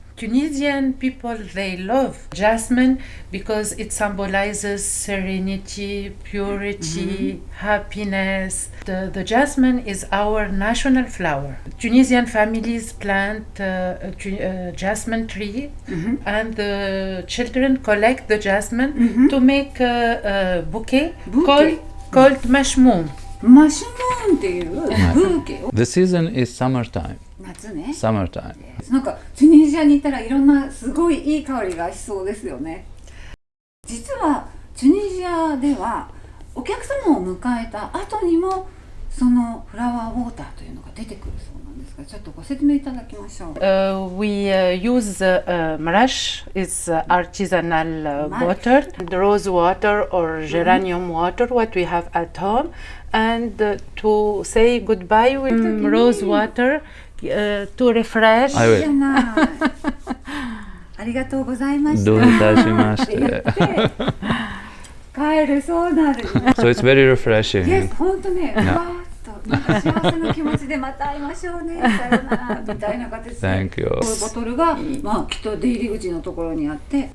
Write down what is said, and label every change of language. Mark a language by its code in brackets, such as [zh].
[en] Tunisian people, they love jasmine because it symbolizes serenity, purity, happiness. The jasmine is our national flower. Tunisian families plant a jasmine tree and the children collect the jasmine to make a bouquet called mashmoum. [ja] マシュモーンっていうブーケを。 [en] The season is summertime. [ja] 夏ね。 [en] Summertime. [ja] なんかチュニジアに行ったらいろんなすごいいい香りがしそうですよね。実はチュニジアではお客様を迎えた後にもそのフラワーウォーターというのが出てくるそうなんですが、ちょっとご説明いただきましょう。 [en] We use marash, it's artisanal water, the rose water or geranium water, what we have at home, and to say goodbye with rose water to refresh. [ja] はい、じゃない。ありがとうございました。どういたしまして。帰える、そうなんです。 [en] So it's very refreshing. [ja] Yes、本当ね、わーっとなんか幸せな気持ちでまた会いましょうね、さよならみたいな形で。 [en] Thank you. [ja] こういうボトルが、まあきっと出入り口のところにあって、